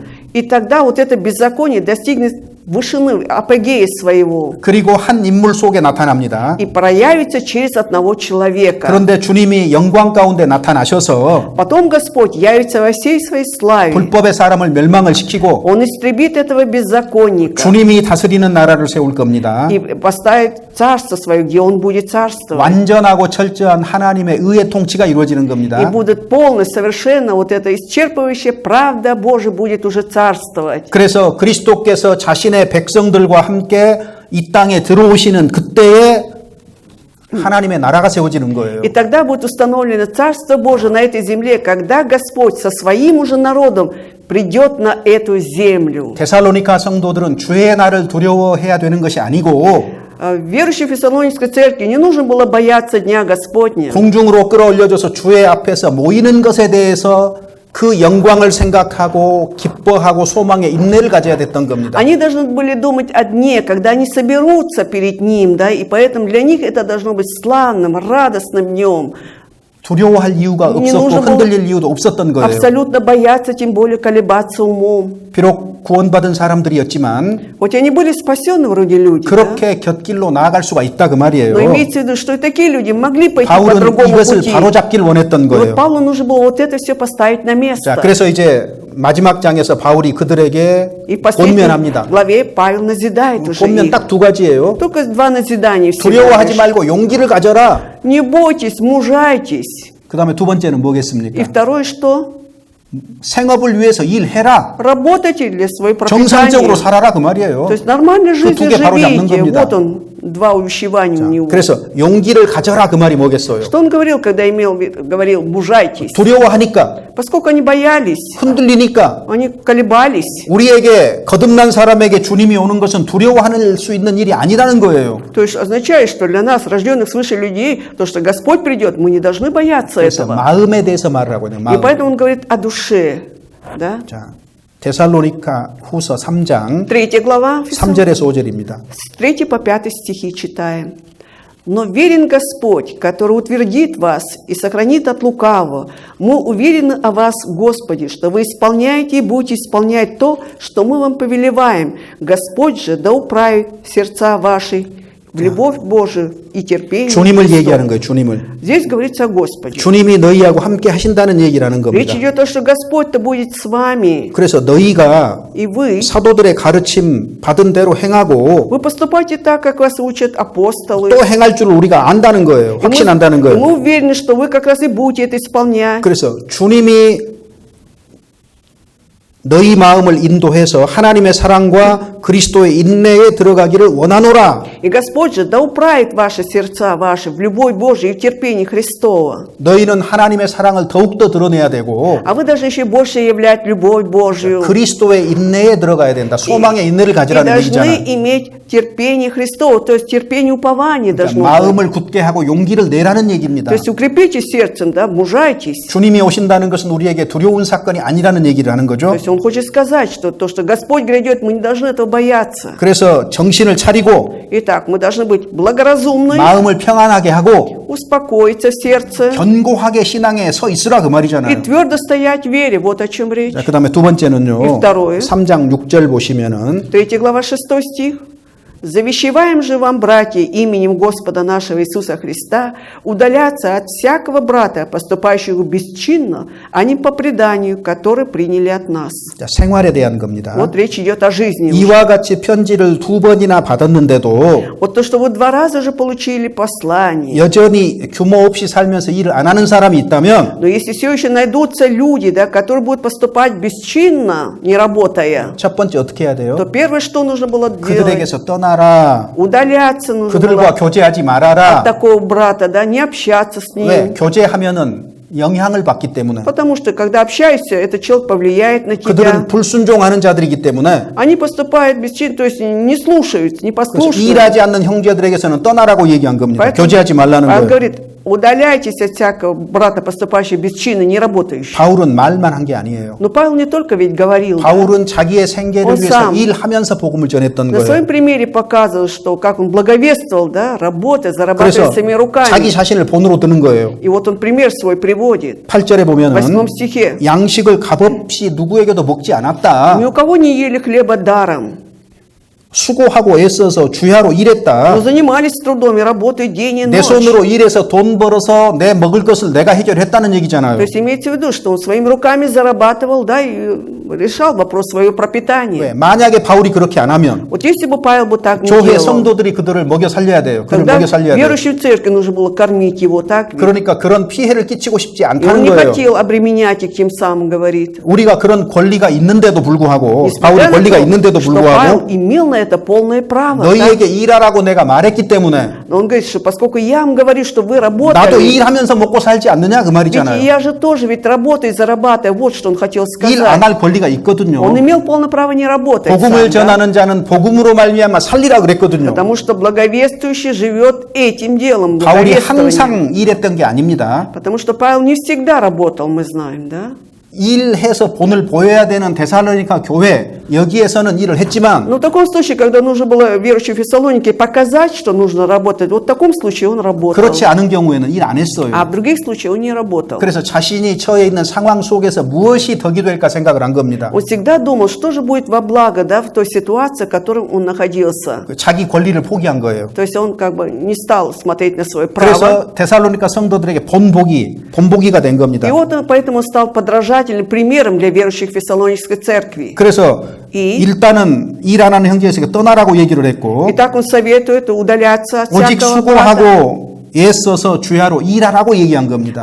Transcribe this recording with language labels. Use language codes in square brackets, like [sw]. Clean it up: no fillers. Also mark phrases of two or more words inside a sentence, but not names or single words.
[ru] И тогда вот это беззаконие достигнет вышины, апогея своего [ko] 그리고 한 인물 속에 나타납니다. [ru] и проявится через одного человека. [ko] 그런데 주님이 영광 가운데 나타나셔서 [ru] Потом Господь явится во всей своей славе. [ko] 불법의 사람을 멸망을 시키고 [ru] Он истребит этого беззаконника [ko] 주님이 다스리는 나라를 세울 겁니다. [ru] и поставит царство свое, где Он будет царствовать. [ko] 완전하고 철저한 하나님의 의의 통치가 이루어지는 [ru] И [ko] 겁니다. [ru] будет полно, совершенно вот это исчерпывающая правда Божия будет уже царствовать. [ko] 그래서 그리스도께서 자신의 백성들과 함께 이 땅에 들어오시는 그때에 하나님의 나라가 세워지는 거예요. [ru] И тогда будет установлено Царство Божие на этой земле, когда Господь со своим уже народом придет на эту землю. [ko] 데살로니가 성도들은 주의 날을 두려워해야 되는 것이 아니고 [ru] Верующим в Фессалоникской церкви не нужно было бояться Дня Господня. [ko] 궁중으로 끌어올려져서 주의 앞에서 모이는 것에 대해서 그 영광을 생각하고 기뻐하고 소망에 인내를 가져야 됐던 겁니다. [ru] Они должны были думать о дне, когда они соберутся перед Ним, да, и поэтому для них это должно быть славным, радостным днем. [ko] 두려워할 이유가 [ru] Не [ko] 없었고 [ru] нужно было [ko] 흔들릴 이유도 없었던 거예요. [ru] абсолютно бояться, тем более колебаться умом. [ko] 비록 구원받은 사람들이었지만 [ru] Хоть они были спасены вроде люди, да? [ko] 그렇게 곁길로 나아갈 수가 있다 그 말이에요. [ru] Но имеется в виду, что и такие люди могли пойти по [ko] 바울은 [ru] другому [ko] 이것을 [ru] пути. [ko] 바로잡길 원했던 [ru] И вот [ko] 거예요. [ru] Павлу нужно было вот это все поставить на место. [ko] 자, 그래서 이제 마지막 장에서 바울이 그들에게 [ru] И в последней [ko] 권면합니다. [ru] главе Павел назидает уже [ko] 권면 [ru] их. [ko] 딱 두 가지예요. [ru] Только два назидания всего [ko] 두려워하지 [ru] лишь. [ko] 말고 용기를 가져라. [ru] Не бойтесь, мужайтесь. [ko] 그 다음에 두 번째는 [ru] И [ko] 뭐겠습니까? [ru] второе что? [ko] 생업을 위해서 일해라. [ru] Работайте для своего [ko] 정상적으로 [ru] пропитания. [ko] 살아라 그 말이에요. [ru] То есть нормальной [ko] 그 두 [ru] жизнью [ko] 개 바로 잡는 [ru] живите. [ko] 겁니다. [ru] Вот он, два увещевания у него. [ko] 그래서 용기를 가져라 그 말이 뭐겠어요? [ru] Что он говорил, когда говорил «мужайтесь»? [ko] 두려워하니까, [ru] Поскольку они боялись, [ko] 흔들리니까, [ru] они колебались. [ko] 우리에게 거듭난 사람에게 주님이 오는 것은 두려워할 수 있는 일이 아니라는 거예요. [ru] То есть означает, что для нас, рожденных свыше людей, то, что Господь придет, мы не должны бояться [ko] 그래서 [ru] этого. [ko] 마음에 대해서 말을 하거든요. [ru] И [ko] 마음. [ru] поэтому он говорит о душе. Да? [ko] 자, 데살로니가 후서 3장 [ru] 3 глава, [ko] 3절에서 5절입니다. [ru] с 3 по 5 стихи читаем. «Но верен Господь, который утвердит вас и сохранит от лукавого. Мы уверены о вас, Господи, что вы исполняете и будете исполнять то, что мы вам повелеваем. Господь же да управит сердца ваши в любовь Божию и терпение [ko] 주님을 [ru] Христову». [ko] 얘기하는 거예요. 주님을. [ru] Здесь говорится о Господе. [ko] 주님이 너희하고 함께 하신다는 얘기라는 [ru] Речь [ko] 겁니다. [ru] идет о том, что Господь-то будет с вами, [ko] 그래서 너희가 [ru] и вы. [ko] 사도들의 가르침 받은 대로 행하고 [ru] Вы поступайте так, как вас учат апостолы. [ko] 또 행할 줄 우리가 안다는 거예요. [ru] И [ko] 확신한다는 [ru] мы [ko] 거예요. [ru] уверены, что вы как раз и будете это исполнять. [ko] 그래서 주님이 너희 마음을 인도해서 하나님의 사랑과 그리스도의 인내에 들어가기를 원하노라. [ru] И Господь же да управит ваши сердца ваши в любовь Божию и в терпении Христова. [ko] 너희는 하나님의 사랑을 더욱더 드러내야 되고 [ru] А вы должны еще больше являть любовь Божию. [ko] 그리스도의 인내에 들어가야 된다. 소망의 인내를 [ru] И [ko] 가지라는 [ru] должны [ko] 얘기잖아요. [ru] иметь терпение Христова, то есть терпение упования должно быть. [ko] 마음을 굳게 하고 용기를 내라는 얘기입니다. [ru] То есть укрепите сердцем, да, мужайтесь. [ko] 주님이 오신다는 것은 우리에게 두려운 사건이 아니라는 얘기를 하는 [ru] То [ko] 거죠. [ru] есть он хочет сказать, что то, что Господь грядет, мы не должны этого бояться. [ko] 그래서 정신을 차리고 [ru] Итак, мы должны быть благоразумны, [ko] 마음을 평안하게 하고 [ru] успокоиться в сердце [ko] 견고하게 신앙에 서 있으라 그 [ru] и [ko] 말이잖아요. [ru] твердо стоять в вере. Вот о чем речь. [ko] 자, 그다음에 두 번째는요. [ru] И второе. [ko] 3장 6절 보시면은 [ru] 3 глава 6 стих. «Завещеваем же вам, братья, именем Господа нашего Иисуса Христа, удаляться от всякого брата, поступающего бесчинно, а не по преданию, который приняли от нас». [ko] 자, 생활에 대한 겁니다. [ru] Вот речь идет о жизни. [ko] 이와 같이 편지를 2번이나 받았는데도 [ru] Вот то, что вы 2 раза уже получили послание. [ko] 여전히 규모 없이 살면서 일을 안 하는 사람이 있다면 [ru] Но если все еще найдутся люди, да, которые будут поступать бесчинно, не работая, [ko] 첫 번째 어떻게 해야 돼요? [ru] то первое, что нужно было делать, [ko] 그들에게서 떠나라. [ru] удаляться нужно [ko] 그들과 [ru] было [ko] 교제하지 [ru] от [ko] 말아라. [ru] такого брата, да, не общаться с [ko] 왜? [ru] ним. [ko] 교제하면은 영향을 받기 때문에. [ru] Потому что, когда общаешься, этот человек повлияет на тебя. [ko] 그들은 불순종하는 자들이기 때문에 [ru] Они поступают бесчинно, то есть не слушаются, не [ko] 그래서 [ru] послушны. [ko] 일하지 않는 형제들에게서는 떠나라고 얘기한 겁니다. [ru] Поэтому [ko] 교제하지 말라는 [ru] Павел [ko] 거예요. [ru] говорит, удаляйтесь от всякого брата, поступающего бесчинно, не работающего. [ko] 바울은 말만 한 게 아니에요. [ru] Но Павел не только ведь говорил, да, [ko] 바울은 자기의 생계를 [ru] Он [ko] 위해서 [ru] сам [ko] 일하면서 복음을 전했던 [ru] на своем [ko] 거예요. [ru] примере показывал, что как он благовествовал, да, работая, [ko] 그래서 [ru] зарабатывая своими руками. [ko] 자기 자신을 본으로 드는 거예요. [ru] И вот он пример свой приводит. [ko] 8절에 [ru] В [ko] 보면은 [ru] 8 стихе. [ko] 양식을 값없이 누구에게도 먹지 않았다. [ru] Ни у кого не ели хлеба даром, [ko] 수고하고 애써서 주야로 [ru] но [ko] 일했다. [ru] занимались трудом и работой день и [ko] 내 [ru] ночь. [ko] 손으로 일해서 돈 벌어서 내 먹을 것을 내가 해결했다는 얘기잖아요. [ru] То есть имеется в виду, что он своими руками зарабатывал, да, и решал вопрос своего [ko] 왜? [ru] пропитания. [ko] 만약에 바울이 그렇게 안 하면 [ru] Вот если бы Павел бы так не [ko] 교회 [ru] делал, [ko] 성도들이 그들을 먹여 살려야 돼요. 그를 [ru] тогда [ko] 먹여 살려야 돼요. [ru] верующим в церкви нужно было кормить его, так ведь? [ko] 그러니까 그런 피해를 끼치고 싶지 [ru] И он [ko] 않다는 [ru] не [ko] 거예요. [ru] хотел обременять их, тем самым говорит. [ko] 우리가 그런 권리가 있는데도 불구하고 [ru] Несмотря [ko] 바울이 [ru] на [ko] 권리가 [ru] то, [ko] 있는데도 [ru] что Павел [ko] 불구하고 [ru] имел на это полное право. так? [ko] 너희에게 일하라고 내가 말했기 때문에 [ru] Но он говорит, что поскольку я вам говорю, что вы [ko] 나도 [ru] работали, [ko] 일하면서 먹고 살지 않느냐 그 [ru] ведь [ko] 말이잖아요. [ru] я же тоже ведь работаю и зарабатываю. Вот что он хотел [ko] 일 안 [ru] сказать. [ko] 할 권리가 있거든요. [ru] Он имел полное право не работать сам, [ko] 복음을 [ru] да? [ko] 전하는 자는 복음으로 말미암아 살리라 그랬거든요. [ru] Потому что благовествующий живет этим делом, [ko] 바울이 [ru] благовествованием. [ko] 항상 일했던 게 아닙니다. [ru] Потому что Павел не всегда работал, мы знаем, да? [ko] 일해서 본을 보여야 되는 데살로니가 교회 여기에서는 일을 했지만 [ru] Но в таком случае, когда нужно было верующим в Фессалонике показать, что нужно работать, вот в таком случае он работал. [ko] 그렇지 않은 경우에는 일 안 했어요. [ru] А в других случаях он не работал. [ko] 그래서 자신이 처해 있는 상황 속에서 무엇이 덕이 될까 생각을 한 겁니다. [ru] Он всегда думал, что же будет во благо, да, в той ситуации, в которой он находился. [ko] 자기 권리를 포기한 거예요. [ru] То есть он как бы не стал смотреть на свое право. [ko] 그래서 데살로니가 성도들에게 본보기가 된 겁니다. [ru] И вот он поэтому стал подражательным примером для верующих в Фессалонической церкви. [ko] 그래서 이? 일단은 일 안 하는 형제에게 떠나라고 얘기를 했고 [ru] И так он советует удаляться от [ko] 오직 [ru] всякого брата. [ko] 수고하고 애써서 주야로 일하라고 얘기한 겁니다.